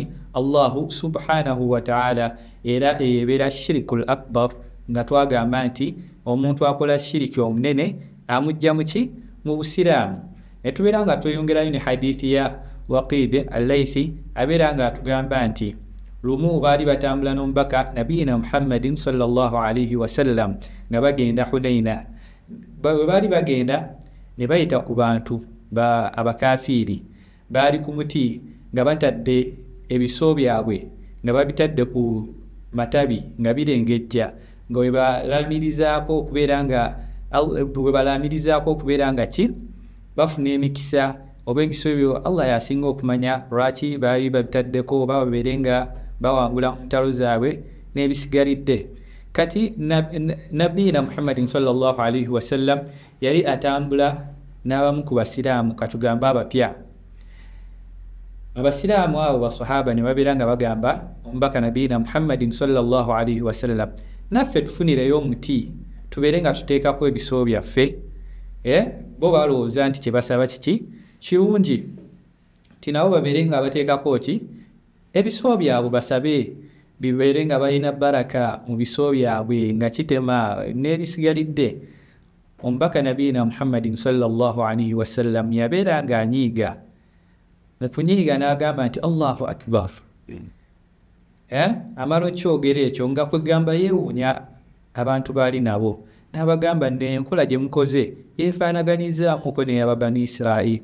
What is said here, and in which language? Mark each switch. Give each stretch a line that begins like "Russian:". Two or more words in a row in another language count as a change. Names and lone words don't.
Arabic: الله سبحانه وتعالى.
Ganda: Era eyebeera
Arabic: الشرك الأكبر,
Ganda: nga twagamba nti omuntu akola shiriki omunene amujja mu ki? Mu Busiraamu. Ne tubeera nga tweyongerayo ne hadithi ya Waqid al-Laythi abeera nga atugamba nti lumu baali batambula n'omubaka
Arabic: نبينا محمد صلى الله عليه وسلم
Ganda: nga bagenda Hunaina. Bwe baali bagenda ne bayita ku bantu abakafiiri. Baali ku muti nga batadde ebiso byabwe nga babitadde ku matabi nga birengejja, nga bwe balaamirizaako okubeera nga ki? Bafuna emikisa oba ebiso ebyo Allah yasinga okumanya lwaki baali babitaddeko oba babeere nga bawangula mu ntalo zaabwe n'ebisigalidde. Kati
Arabic: نبينا محمد صلى الله عليه وسلم
Ganda: yali atambula n'abamu ku Basiraamu, katugamba abapya. Abasiraamu abo basahaba ne babeera nga bagamba omubaka
Arabic: نبينا محمد صلى الله عليه وسلم,
Ganda: naffe tufunireyo omuti tubeere nga tuteekako ebiso byaffe. Bo balowooza nti kye basaba kiki? Kirungi. Ti nabo babeere nga bateekako ki? Ebiso byabwe basabe bibeere nga balina baraka mu biso byabwe nga kitema n'ebisigalidde. Omubaka
Arabic: نبينا محمد صلى الله عليه وسلم
Ganda: yabeera ng'anyiiga. Nekunyiiga n'agamba nti
Arabic: الله أكبر.
Ganda: amala okyogera ekyo nga kwegamba yeewuunya abantu baali nabo n'abagamba enkola gye mukoze yeefaanaganyizaako n'eyaba Bani Israil.